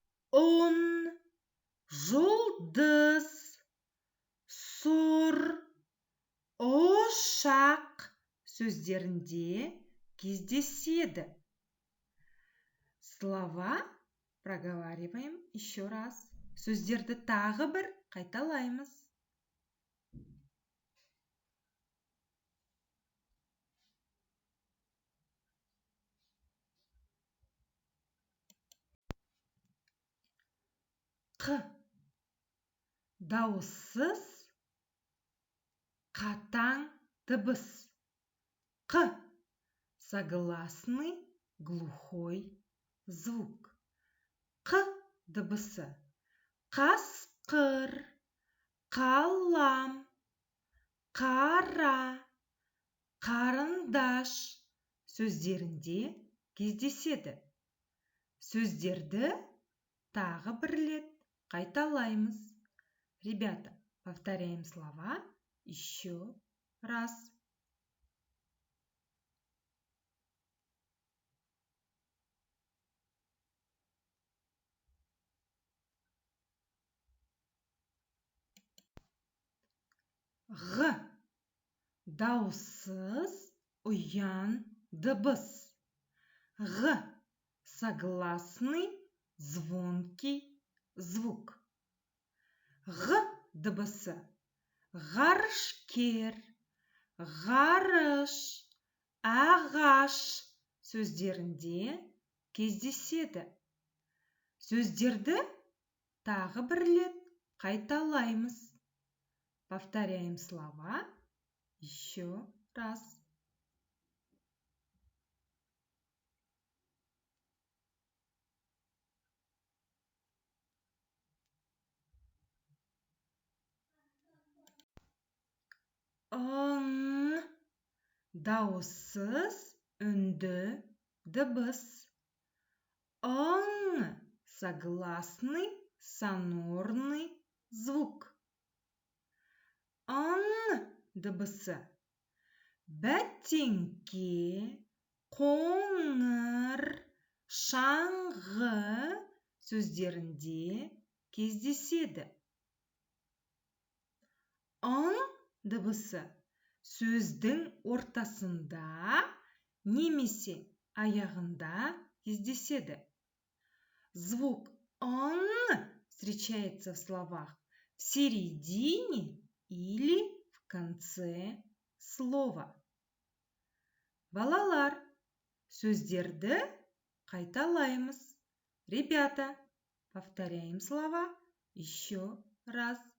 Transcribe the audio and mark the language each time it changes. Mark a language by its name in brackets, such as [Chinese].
[Kazakh] Он, жұлдыз, сұр, ошақ сөздерінде кездеседі. [Russian] Слова проговариваем еще раз. [Kazakh] Сөздерді тағы бір қайталаймыз. Қ. Дауыссыз Қатаң дыбыс. Қ. [Russian] Согласный глухой звук. [Kazakh] Қ дыбысы. Қасқыр, қалам, қара, қарындаш сөздерінде кездеседі. Сөздерді тағы бір рет қайталаймыз. [Russian] Ребята, повторяем слова еще раз. [Kazakh] Ғ. Дауыссыз ұян дыбыс. Ғ. [Russian] Согласный звонкий звук. [Kazakh] Ғ дыбысы. Ғарышкер, ғарыш, ағаш сөздерінде кездеседі. Сөздерді тағы бір рет қайталаймыз. [Russian] Повторяем слова еще раз. [Kazakh] Ың. Дауыссыз үнді дыбыс. Ың. [Russian] Согласный сонорный звук. [Kazakh] Ың дыбысы. Бәтеңке, қоңыр, шаңғы сөздерінде кездеседі. Ың дыбысы сөздің ортасында немесе аяғында кездеседі. [Russian] Звук ың встречается в словах в середине или в конце слова. [Kazakh] Балалар, сөздерді қайталаймыз. [Russian] Ребята, повторяем слова еще раз.